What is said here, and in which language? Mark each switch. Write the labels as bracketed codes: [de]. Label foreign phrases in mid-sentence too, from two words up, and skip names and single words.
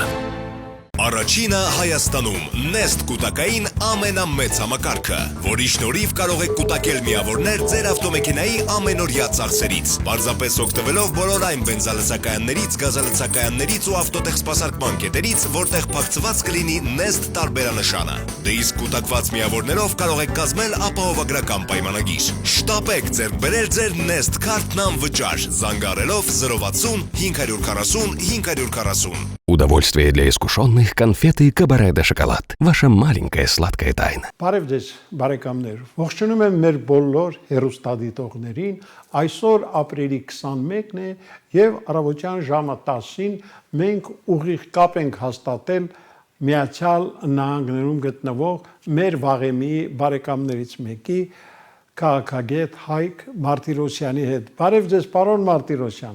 [hy] Առաջինը Հայաստանում Nest կուտակային ամենամեծ համակարգը, որի շնորհիվ կարող եք կուտակել միավորներ ձեր ավտոմեքենայի ամենօրյա ծախսերից, պարզապես օգտվելով բոլոր այն բենզալցակայաններից, գազալցակայաններից ու ավտոտեխսպասարկման կետերից, որտեղ փակցված կլինի Nest տարբերանշանը։ Դե իսկ կուտակված միավորներով կարող եք կազմել ապահովագրական պայմանագիր։ Շտապեք ձեռք բերել ձեր Nest քարտն անվճար, զանգահարելով 060 540 540։ [ru] Удовольствие для искушенных конфеты Кабаре де Шоколад. Ваша маленькая сладкая тайна. [hy] Բարև ձեզ, բարեկամներ։ Ողջունում եմ մեր բոլոր հեռուստադիտողներին։ Այսօր ապրիլի 21-ն է եւ առավոտյան ժամը 10-ին մենք ուղիղ կապ ենք հաստատել Միացյալ Նահանգներում գտնվող մեր վաղեմի բարեկամներից մեկի քաղաքագետ Հայկ Մարտիրոսյանի հետ։ Բարև ձեզ, պարոն Մարտիրոսյան։